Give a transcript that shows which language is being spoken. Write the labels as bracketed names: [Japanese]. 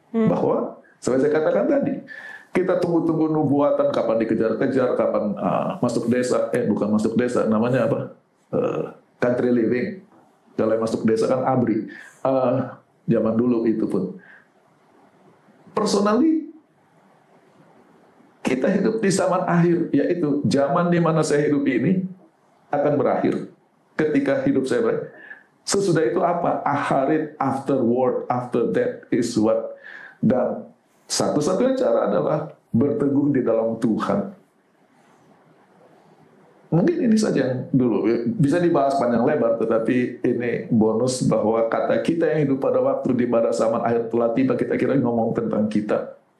[Indonesian] Bahwa seperti saya katakan tadi, kita tunggu-tunggu nubuatan kapan dikejar-kejar, kapan masuk desa, bukan masuk desa, namanya apa? [English] Country living. [Indonesian] Kalau masuk desa kan ABRI. Zaman dulu itu pun. Personally, kita hidup di zaman akhir, yaitu zaman di mana saya hidup ini akan berakhir. Ketika hidup saya berakhir. Sesudah itu apa? [English] Aharit, afterward, after that is what. [Indonesian] Dan satu-satunya cara adalah berteguh di dalam Tuhan. Mungkin ini saja yang dulu. Bisa dibahas panjang lebar, tetapi ini bonus bahwa kata kita yang hidup pada waktu di pada zaman akhir telah tiba, kita kira ngomong tentang kita.